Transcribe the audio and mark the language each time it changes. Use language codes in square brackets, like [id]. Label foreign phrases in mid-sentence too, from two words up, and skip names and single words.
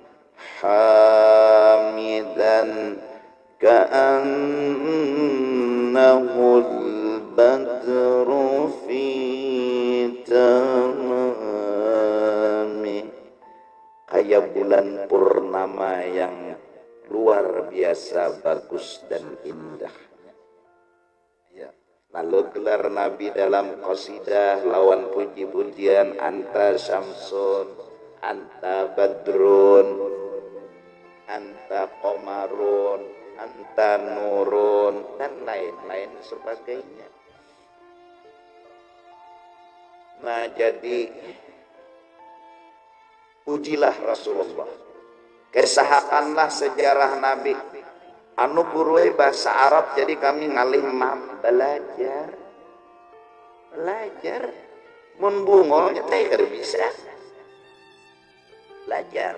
[ar] حامدا كأنه البدر في التمام, [id] kayak bulan purnama yang luar biasa bagus dan indah. Ya. Lalu gelar Nabi dalam qasidah lawan puji-pujian, [ar] أنت شمس أنت بدر أنت قمر أنت نور, [id] dan lain-lain sebagainya. Nah, jadi pujilah Rasulullah, kesahakanlah sejarah Nabi. [bjn] Anu buruai bahasa Arab, jadi kami ngalih belajar mun bungol teh kada bisa belajar.